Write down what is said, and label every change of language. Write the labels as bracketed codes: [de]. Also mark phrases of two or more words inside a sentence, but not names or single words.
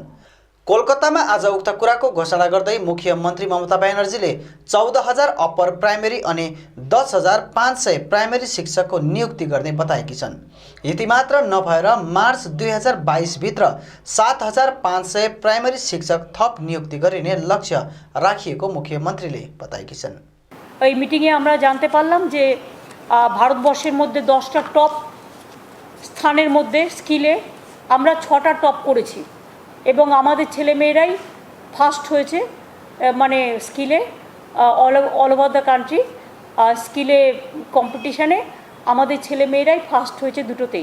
[ne] कोलकातामा आज उक्त कुराको घोषणा गर्दै मुख्यमन्त्री ममता ब्यानर्जीले 14,000 [en] upper primary [ne] अनि 10,500 प्राइमेरी शिक्षकको नियुक्ति गर्ने बताएकी छन्। यति मात्र नभएर मार्च 2022 भित्र 7,500 प्राइमेरी शिक्षक थप नियुक्ति गरिने लक्ष्य राखिएको मुख्यमन्त्रीले बताएकी छन्। [bn] এই মিটিংয়ে আমরা জানতে পারলাম যে ভারতবর্ষের মধ্যে 10টা টপ স্থানের মধ্যে স্কিলে আমরা 6টা টপ করেছি এবং আমাদের ছেলেমেয়েরাই ফার্স্ট হয়েছে, মানে স্কিলে [en] all over the country [bn] স্কিলে কম্পিটিশানে আমাদের ছেলেমেয়েরাই ফার্স্ট হয়েছে দুটোতেই।